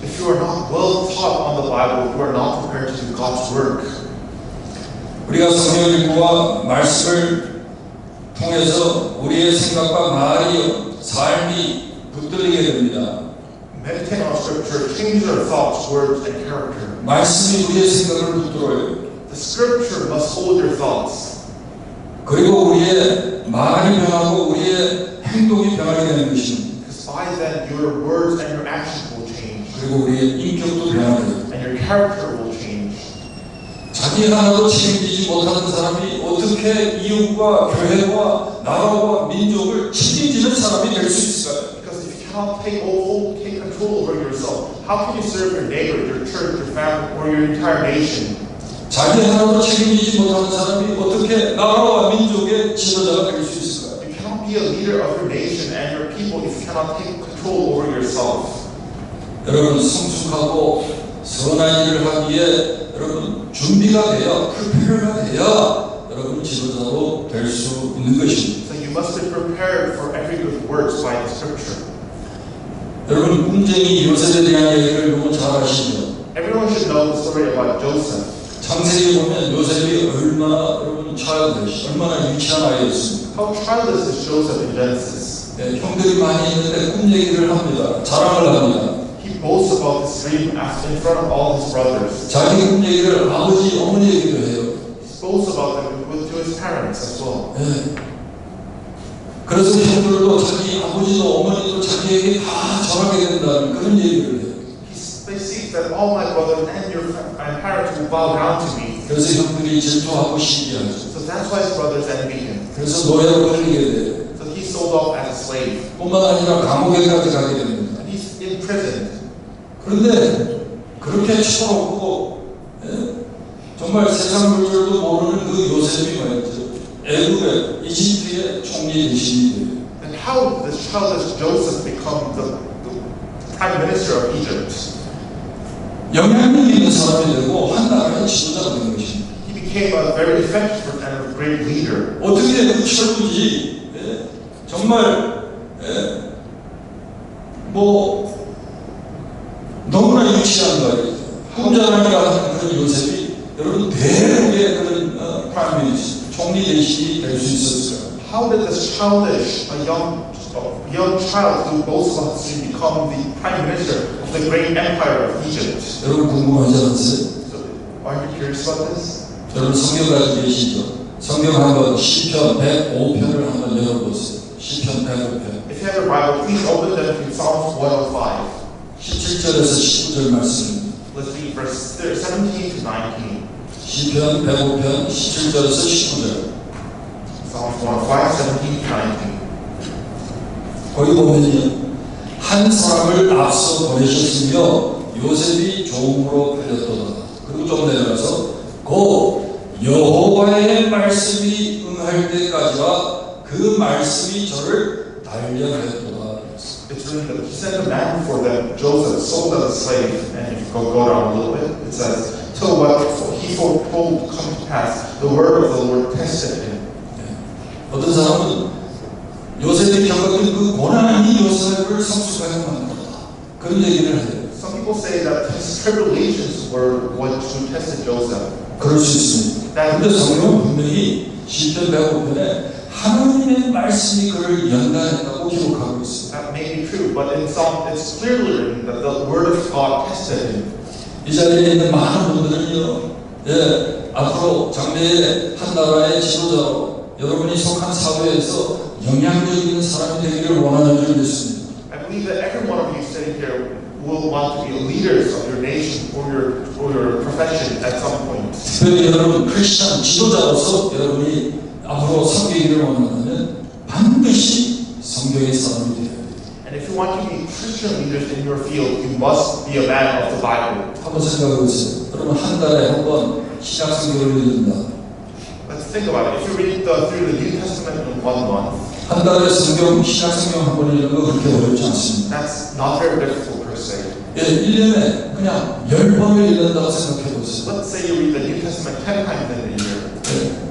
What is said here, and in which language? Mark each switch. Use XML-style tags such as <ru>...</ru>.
<en>If you are not well taught on the Bible, you are not prepared to do God's work.</en> <ko>우리가 성경을 읽고 말씀을 통해서 우리의 생각과 말이 삶이 붙들리게 됩니다.</ko> <en>Meditate on Scripture, change your thoughts, words, and character.</en> <ko>말씀이 우리의 생각을 붙들어요.</ko> <en>The Scripture must hold your thoughts.</en> <ko>그리고 우리의 말이 변하고 우리의 행동이 변하게 되는 것입니다.</ko> <en>Because by then your words and your actions will change.</en> <ko>그리고 우리의 인격도 변하게 돼요.</ko> <en>And your character will change.</en> <ko>자기 하나도 책임지지 못하는 사람이 어떻게 이웃과 교회와 나라와 민족을 책임지는 사람이 될 수 있을까요?</ko> <en>Because if you cannot take control over yourself, how can you serve your neighbor, your church, your family, or your entire nation?</en> <ko>자기 하나도 책임지지 못하는 사람이 어떻게 나라와 민족의 지도자가 될 수 있을까요?</ko> <en>You cannot be a leader of your nation and your people if you cannot take control over yourself.</en> <ko>여러분 성숙하고 선한 일을 하기에 여러분 준비가 돼야 prepared가 돼야 여러분 지도자로 될 수 있는 것입니다.</ko> <en>So you must be prepared for every good works by the Scripture.</en> <ko>여러분 꿈쟁이 요셉에 대한 얘기를 너무 잘 아시죠?</ko> <en>Everyone should know the story about Joseph.</en> <ko>창세기 보면 요셉이 얼마나 여러분 얼마나 유치한 아이였습니다.</ko> <en>How childless is Joseph in Genesis?</en> <ko>네, 형들이 많이 있는데 꿈 얘기를 합니다. 자랑을 합니다.</ko> <en>He boasts about his dream in front of all his brothers.</en> <ko>자기 꿈 얘기를 아버지, 어머니에게도 해요.</ko> <en>He boasts about them to his parents as well.</en> <ko>네. 그래서 형들도 자기 아버지도 어머니도 자기에게 다 절하게 된다는 그런 얘기를 해요.</ko> <en>They see that all my brothers and your parents will bow down to me.</en> <ko>그래서 형들이 질투하고 시기하죠.</ko> <en>So that's why his brothers envy him.</en> <ko>그래서 노예로 팔리게 돼요.</ko> <en>So he's sold off as a slave.</en> <ko>뿐만 아니라 감옥에까지 가게 됩니다.</ko> <en>And he's imprisoned.</en> <ko>그런데 그렇게 철없고 정말 세상 물질도 모르는 그 요셉이 말이죠. 애굽의 이집트의 총리 대신이 돼요.</ko> <en>And how did this childless Joseph become the prime minister of Egypt?</en> <ko>영향력 있는 사람이 되고 한 나라의 지도자가 되는 것입니다.</ko> <en>He became a very effective and a great leader.</en> <ko>어떻게 그 철부지 정말 뭐 너무나 유치한 말이죠. 혼자라니까 하는 그런 요셉이 여러분 대륙의 그런 프라임 미니스터 총리 대신이 될 수 있었어요.</ko> <en>How did this childish, a young child who boasts about his dream become the prime minister of the great empire of Egypt?</en> <ko>여러분 궁금하지 않으세요?</ko> <en>So, are you curious about this?</en> <ko>여러분 성경 가지고 계시죠? 성경 한번 시편 105편을 한번 열어보세요. 시편 105편.</ko> <en>If you have a Bible, please open them to Psalms 105.</en> <ko>17절에서 19절 말씀입니다.</ko> <en>Let's read verse 17 to 19.</en> <ko>시편 105편 17절에서 19절.</ko> <en>Psalms 105, 17 to 19.</en> <ko>거기 보면요. 한 사람을 앞서 보내셨으며 요셉이 종으로 팔렸도다. 그리고 좀 내려가서 곧 여호와의 말씀이 응할 때까지와 그 말씀이 저를 달려하였도다.</ko> <en>It's written that he sent a man for them, Joseph, sold as a slave. And if you go down a little bit, it says, till what he foretold come to pass, the word of the Lord tested him.</en> <ko>어떤 사람은 요셉이 겪었던 그 고난이 요셉을 성숙하게 만들었다. 그런 얘기를 해요.</ko> <en>Some people say that his tribulations were what tested Joseph.</en> <ko>그럴 수 있습니다. 그런데 성경은 분명히 시편 105편에 하나님의 말씀이 그를 연단했다고 기록하고 있습니다.</ko> <en>That may be true, but in Psalm it's clearly written that the word of God tested him.</en> <ko>이 자리에 있는 많은 분들은요, 앞으로 장래의 한 나라의 지도자로 여러분이 속한 사회에서 영향력있는 사람이 되기를 원하는 줄 믿습니다.</ko> <en>I believe that every one of you sitting here will want to be leaders of your nation or your profession at some point.</en> <ko>특별히 여러분 크리스천 지도자로서 여러분이 앞으로 섬기기를 원한다면 반드시 성경의 사람이 되어야 돼요.</ko> <en>And if you want to be Christian leaders in your field, you must be a man of the Bible.</en> <ko>한번 생각해 보세요. 여러분 한 달에 한 번 신약 성경을 읽는다.</ko> <en>Let's think about it. If you read through the New Testament in 1 month,</en> <ko>한 달에 신약 성경 한 번 읽는 거 그렇게 어렵지 않습니다.</ko> <en>that's not very difficult per se.</en> <ko>1년에 그냥 10번을 읽는다고 생각해 보세요.</ko> <en>Let's say you read the New Testament 10 times in a year.</en>